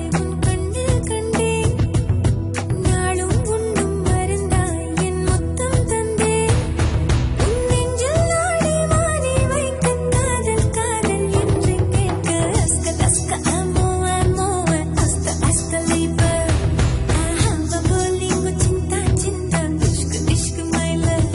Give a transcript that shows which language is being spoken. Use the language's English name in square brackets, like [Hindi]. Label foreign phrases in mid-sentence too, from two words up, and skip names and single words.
[Tamil] உன் கண்ணில் கண்டேன் நாளும் உண்ணும் மருந்தாய் என் முத்தம் தந்தேன் உன் நெஞ்சில் நாடி மாடி வைத்த காதல் காதல் என்று கேட்க அஸ்க அஸ்க அமோ அமோ அஸ்த அஸ்த liebe ahava bolingo [Indonesian] cinta cinta [Tamil] ishq [English] my love